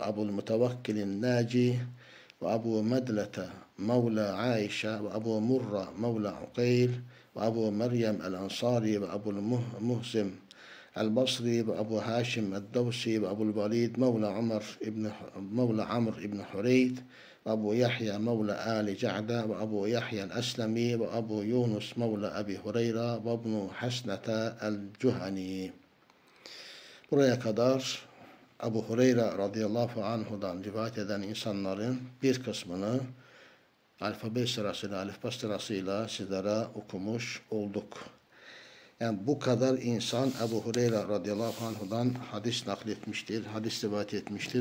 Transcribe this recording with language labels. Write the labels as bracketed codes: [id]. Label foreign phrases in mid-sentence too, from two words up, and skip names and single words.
[ar] وأبو المتوكل الناجي وأبو مدلة مولى عائشة وأبو مرة مولى عقيل وأبو مريم الأنصاري وأبو المهزم البصري وأبو هاشم الدوسي وأبو الوليد مولى عمرو بن حريث وأبو يحيى مولى آل جعدة وأبو يحيى الأسلمي وأبو يونس مولى أبي هريرة وابن حسنة الجهني. [tr] Buraya kadar Ebu Hureyre [ar] رضي الله عنه'dan [tr] rivayet eden insanların bir kısmını alfabe sırasıyla, alifba sırasıyla sizlere okumuş olduk. Yani bu kadar insan Ebu Hureyre [ar] رضي الله عنه'dan [tr] hadis nakletmiştir, hadis rivayet etmiştir.